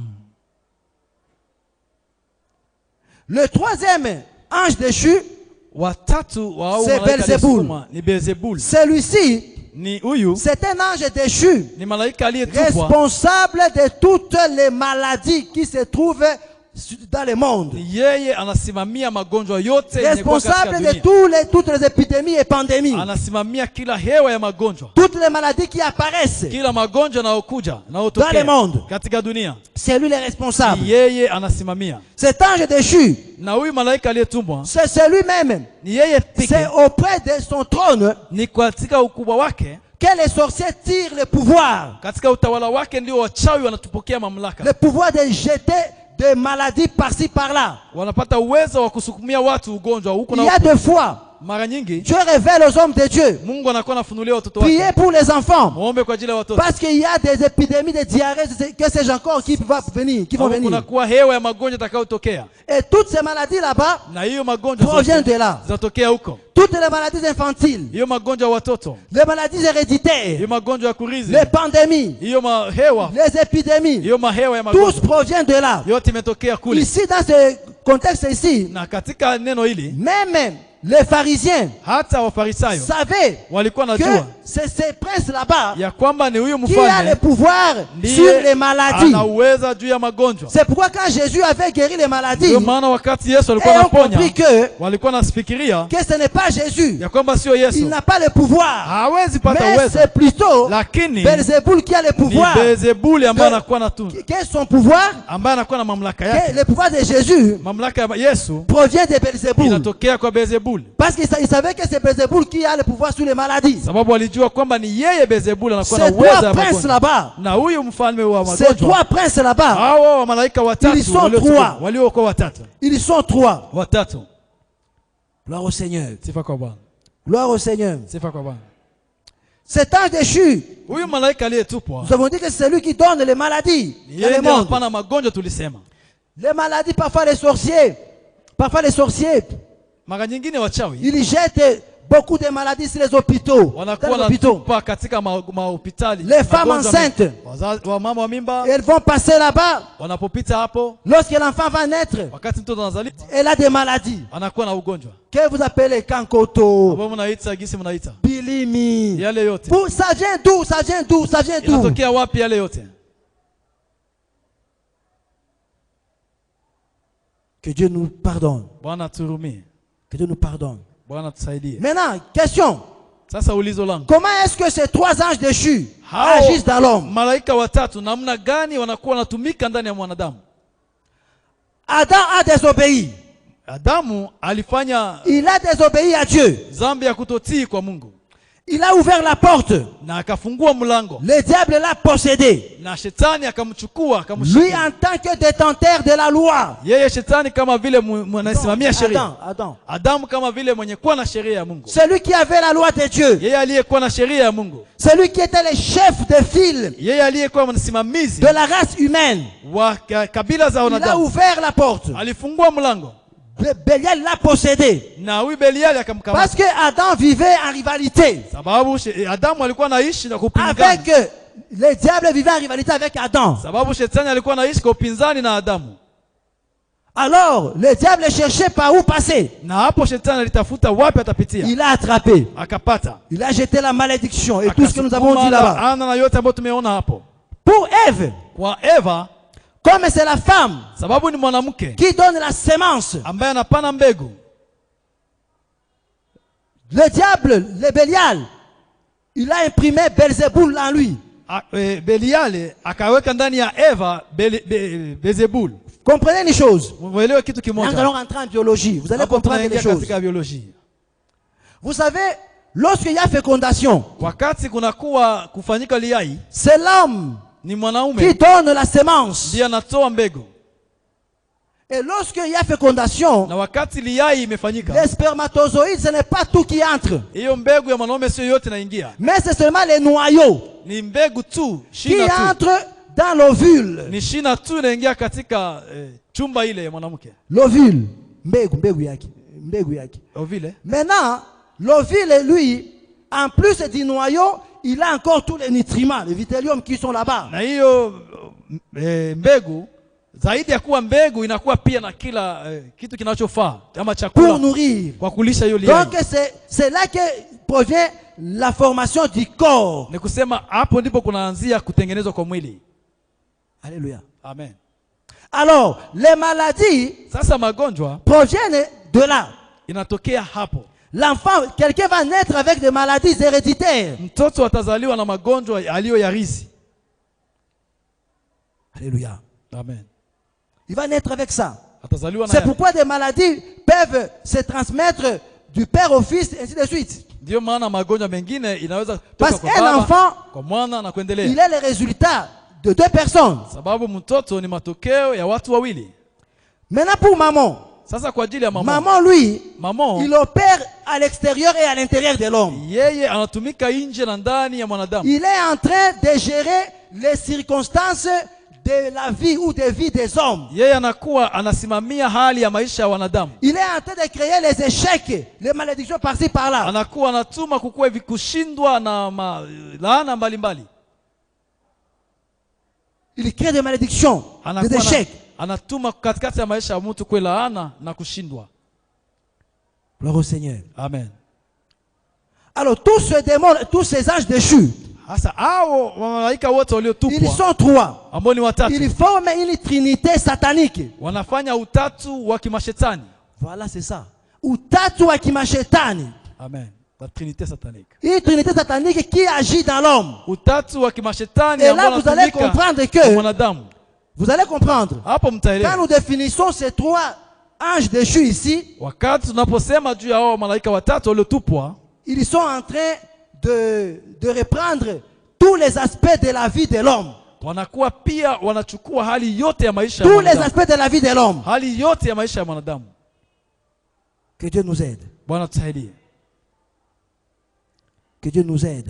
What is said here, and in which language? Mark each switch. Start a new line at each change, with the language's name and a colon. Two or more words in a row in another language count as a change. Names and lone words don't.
French: Le troisième ange déchu,
Swahili: Watatu wa hao
French: C'est
Swahili: malaika Belzebul. aliyesukuma ni Beelzebul.
French: celui-ci,
Swahili: Ni huyu
French: c'est un ange déchu,
Swahili: ni malaika aliyetupwa
French: responsable de toutes les maladies qui se trouvent dans le monde.
Swahili: ni yeye anasimamia magonjwa yote yenye kuwa katika
French: Responsable de
Swahili: dunia.
French: toutes les épidémies et pandémies.
Swahili: Anasimamia kila hewa ya magonjwa.
French: Toutes les maladies qui apparaissent.
Swahili: Kila magonjwa yanayokuja
French: Dans le
Swahili: yanayotokea
French: monde.
Swahili: katika dunia.
French: C'est lui le responsable.
Swahili: Ni yeye anasimamia.
French: Cet ange déchu,
Swahili: Na huyu malaika aliyetumwa
French: c'est celui-même.
Swahili: ni yeye
French: C'est
Swahili: pekee.
French: auprès de son trône
Swahili: Ni katika ukubwa wake,
French: que les sorciers tirent le pouvoir.
Swahili: katika utawala wake ndio wachawi wanatupokea mamlaka.
French: Le pouvoir de jeter des maladies par-ci par-là.
Swahili: Wanapata uwezo wa kusukumia watu ugonjwa huko
French: Il
Swahili: na
French: y a
Swahili: huko.
French: des fois,
Swahili: Mara nyingi
French: Dieu révèle aux hommes de Dieu.
Swahili: Mungu anakuwa anafunulia watoto wake.
French: Priez pour les enfants.
Swahili: Muombe kwa ajili ya watoto.
French: Parce qu'il y a des épidémies de diarrhée, que sais-je encore, qui vont venir.
Swahili: Kuna kuwa hewa ya magonjwa itakayotokea.
French: Et toutes ces maladies là-bas
Swahili: Na hiyo magonjwa
French: proviennent de là.
Swahili: zinatokea huko.
French: Toutes les maladies infantiles,
Swahili: Hiyo magonjwa ya watoto,
French: les maladies héréditaires,
Swahili: hiyo magonjwa ya kurithi,
French: les pandémies,
Swahili: hiyo mahewa,
French: les épidémies,
Swahili: hiyo mahewa ya
French: tous
Swahili: magonjwa
French: proviennent de là.
Swahili: yote imetokea kule.
French: Ici, dans ce contexte ici,
Swahili: Na katika neno hili
French: même les pharisiens
Swahili: hata Wafarisayo
French: savaient
Swahili: walikuwa
French: que
Swahili: najua
French: c'est ces princes là-bas
Swahili: ya kwamba ni huyu
French: qui a le
Swahili: mfalme
French: pouvoir sur
Swahili: ndiye
French: les maladies.
Swahili: anaweza juu ya magonjwa.
French: C'est pourquoi quand Jésus avait guéri les maladies,
Swahili: Ndio maana wakati Yesu
French: et
Swahili: alikuwa
French: ont
Swahili: anaponya,
French: compris que
Swahili: walikuwa nasifikiria
French: ce n'est pas Jésus.
Swahili: ya kwamba sio
French: Il
Swahili: Yesu,
French: n'a pas le pouvoir.
Swahili: hawezi pata
French: Mais
Swahili: uwezo,
French: c'est plutôt
Swahili: lakini
French: Belzéboul qui a le
Swahili: ni
French: pouvoir.
Swahili: Beelzebuli ambaye anakuwa na
French: Qu'est son pouvoir?
Swahili: ambaye anakuwa na mamlaka
French: Que
Swahili: yake.
French: le pouvoir de Jésus
Swahili: Mamlaka ya Yesu
French: provient de Belzéboul.
Swahili: inatokea kwa Beelzebuli,
French: Parce qu'il savait que c'est Belzéboul qui a le pouvoir sur les maladies.
Swahili: sababu walijua kwamba ni yeye Beelzebuli anakuwa na
French: Ces
Swahili: uwezo
French: trois
Swahili: ya
French: princes
Swahili: magonjwa.
French: là-bas,
Swahili: Na huyu mfalme wa
French: ces
Swahili: magonjwa,
French: trois princes là-bas,
Swahili: hao wa malaika watatu
French: Ils sont trois.
Swahili: waliokuwa watatu
French: ils sont trois.
Swahili: watatu.
French: Gloire au Seigneur.
Swahili: Sifa kwa Bwana,
French: Gloire au Seigneur.
Swahili: sifa kwa Bwana.
French: Cet ange déchu,
Swahili: Huyu malaika aliyetupwa
French: nous avons dit que c'est lui qui donne les maladies
Swahili: ni
French: dans
Swahili: yeye
French: le
Swahili: ndiye
French: monde.
Swahili: anapana magonjwa. Tulisema
French: Les maladies, parfois les sorciers, ils jettent beaucoup de maladies sur les hôpitaux. Dans
Swahili: wanakuwa
French: les hôpitaux.
Swahili: natupa katika mahopitali.
French: Les femmes enceintes,
Swahili: Wamama wa mimba
French: elles vont passer là-bas.
Swahili: wanapopita hapo,
French: Lorsque l'enfant va naître,
Swahili: wakati mtoto anazaliwa
French: elle a des maladies.
Swahili: anakuwa na ugonjwa
French: Que vous appelez kankoto,
Swahili: ambao mnaita gisi mnaita bilimi. yale yote.
French: Ça vient d'où? Ça vient d'où? Ça vient d'où?
Swahili: Inatokea wapi yale yote?
French: Que Dieu nous pardonne.
Swahili: Bwana turumie,
French: Que Dieu nous pardonne.
Swahili: Bwana tusaidie.
French: Maintenant, question.
Swahili: Sasa ulizo langu,
French: Comment est-ce que ces trois anges déchus
Swahili: hao
French: agissent dans l'homme?
Swahili: malaika watatu namna gani wanakuwa wanatumika ndani ya mwanadamu?
French: Adam a désobéi.
Swahili: Adamu alifanya
French: Il a désobéi à Dieu.
Swahili: dhambi ya kutotii kwa Mungu
French: Il a ouvert la porte.
Swahili: na akafungua mlango,
French: Le diable l'a possédé.
Swahili: na shetani akamchukua
French: Lui
Swahili: akamshika
French: en tant que détenteur de la loi.
Swahili: yeye. Shetani kama vile mwanasimamia sheria, Adam. Adamu kama vile mwenye kuwa na sheria ya Mungu,
French: Celui qui avait la loi de Dieu.
Swahili: yeye aliyekuwa na sheria ya Mungu,
French: Celui qui était le chef de file
Swahili: yeye aliyekuwa msimamizi
French: de la race humaine.
Swahili: wa kabila za
French: Il a
Swahili: wanadamu,
French: ouvert la porte.
Swahili: alifungua mlango
French: Bélial l'a possédé.
Swahili: na huyu Beliali akamkamata,
French: Parce que Adam vivait en rivalité
Swahili: sababu Adamu alikuwa anaishi na kupingana,
French: avec le diable vivait en rivalité avec Adam.
Swahili: sababu shetani alikuwa anaishi kwa upinzani na Adamu.
French: Alors, le diable cherchait par où passer.
Swahili: Na hapo shetani alitafuta wapi atapitia,
French: Il a attrapé.
Swahili: akapata,
French: Il a jeté la malédiction et tout ce que nous avons dit là-bas.
Swahili: ana na yote ambayo tumeona hapo.
French: Pour Ève,
Swahili: Kwa Eva,
French: comme c'est la femme
Swahili: sababu ni mwanamke
French: qui donne la sémence,
Swahili: ambaye anapana mbegu,
French: le diable, le Bélial, il a imprimé Belzéboul en lui.
Swahili: Beliali akaweka ndani ya Eva Bezebul.
French: Comprenez les choses.
Swahili: Mwelewe kitu
French: Nous allons
Swahili: kimoja,
French: rentrer en biologie. Vous allez
Swahili: hapo
French: comprendre les
Swahili: tunaingia
French: choses.
Swahili: katika biolojia.
French: Vous savez, lorsqu'il y a fécondation,
Swahili: Wakati kunakuwa kufanyika liai,
French: c'est l'homme
Swahili: ni
French: qui
Swahili: mwanaume
French: donne la sémence.
Swahili: ndiye anatoa mbegu,
French: Et lorsqu'il y a fécondation,
Swahili: na wakati liai imefanyika,
French: les spermatozoïdes, ce n'est pas tout qui entre.
Swahili: hiyo mbegu ya mwanaume sio yote inaingia,
French: Mais c'est seulement les noyaux
Swahili: ni mbegu tu,
French: qui
Swahili: shina tu,
French: entrent dans l'ovule.
Swahili: ni shina tu inaingia katika chumba ile ya mwanamke,
French: L'ovule.
Swahili: Mbegu yake. Mbegu yake. ovile.
French: Maintenant, l'ovule, lui, en plus du noyau, il a encore tous les nutriments, les vitéliums qui sont là-bas.
Swahili: Na hiyo mbegu zaidi ya kuwa mbegu inakuwa pia na kila kitu kinachofaa kama
French: Pour
Swahili: chakula
French: nourrir.
Swahili: kwa kulisha hiyo liai.
French: Donc c'est là que provient la formation du corps.
Swahili: Ni kusema hapo ndipo kunaanzia kutengenezwa kwa mwili.
French: Alléluia. Amen. Alors, les maladies
Swahili: Sasa magonjwa
French: proviennent de là.
Swahili: inatokea hapo.
French: L'enfant, quelqu'un va naître avec des maladies héréditaires.
Swahili: Mtoto atazaliwa na magonjwa aliyoyarithi.
French: Alléluia. Amen. Il va naître avec ça.
Swahili: Atazaliwa na
French: C'est pourquoi des maladies peuvent se transmettre du père au fils, ainsi de suite.
Swahili: ndio maana magonjwa mengine inaweza
French: Parce
Swahili: kutoka kwa
French: qu'un
Swahili: baba
French: enfant,
Swahili: kwa mwana na kuendelea.
French: il est le résultat de deux personnes.
Swahili: Sababu mtoto ni matokeo ya watu wawili.
French: Maintenant pour maman.
Swahili: Sasa kwa ajili ya mama.
French: Maman, lui,
Swahili: Maman,
French: il opère à l'extérieur et à l'intérieur de l'homme.
Swahili: yeye anatumika nje na ndani ya mwanadamu.
French: Il est en train de gérer les circonstances de la vie ou des vies des hommes.
Swahili: Yeye anakuwa anasimamia hali ya maisha ya wanadamu.
French: Il est en train de créer les échecs, les malédictions par-ci par-là.
Swahili: Anakuwa anatuma kukuwa hivi kushindwa na laana mbalimbali.
French: Il crée des malédictions, des échecs.
Swahili: Anatuma katikati ya maisha ya mtu kwa laana na kushindwa.
French: Gloire au Seigneur.
Swahili: Amen.
French: Alors tous ces démons, tous ces anges déchus,
Swahili: Hasa hao malaika wote waliotupwa
French: ils sont trois.
Swahili: ambao ni watatu,
French: Ils forment une trinité satanique.
Swahili: wanafanya utatu wa kimashetani.
French: Voilà, c'est ça.
Swahili: Utatu wa kimashetani.
French: Amen. La trinité satanique. Une trinité satanique qui agit dans l'homme.
Swahili: Utatu wa kimashetani
French: Et là, vous allez comprendre que,
Swahili: mwanadamu.
French: vous allez comprendre,
Swahili: Hapo
French: quand
Swahili: mtaelewa.
French: nous définissons ces trois anges déchus ici,
Swahili: Wakati tunaposema juu ya hao malaika watatu waliotupwa,
French: ils sont en train de reprendre tous les aspects de la vie de l'homme.
Swahili: wanakuwa pia wanachukua hali yote ya maisha ya
French: Tous les
Swahili: mwanadamu.
French: aspects de la vie de l'homme.
Swahili: Hali yote ya maisha ya mwanadamu.
French: Que Dieu nous aide.
Swahili: Bwana tusaidie.
French: Que Dieu nous aide.